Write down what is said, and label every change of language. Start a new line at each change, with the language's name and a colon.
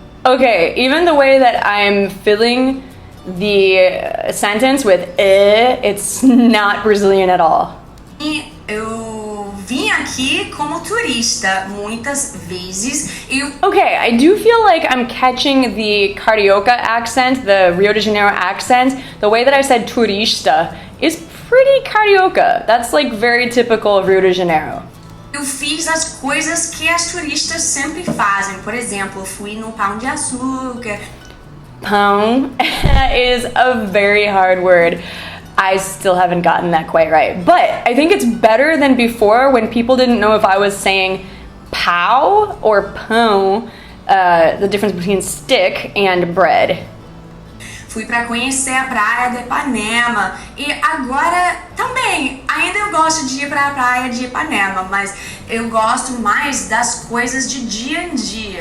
English: Okay, even the way that I'm filling the sentence with it's not Brazilian at all.
Portuguese: Eu vim aqui como turista muitas vezes.
English: Okay, I do feel like I'm catching the Carioca accent, the Rio de Janeiro accent. The way that I said turista is pretty Carioca. That's like very typical of Rio de Janeiro.
Portuguese: Eu fiz as coisas que as turistas sempre fazem. Por exemplo, eu fui no Pão de Açúcar.
English: Pão is a very hard word. I still haven't gotten that quite right. But I think it's better than before when people didn't know if I was saying pau or pão, the difference between stick and bread.
Portuguese: Fui para conhecer a praia de Ipanema e agora também, ainda eu gosto de ir para a praia de Ipanema, mas eu gosto mais das coisas de dia em dia.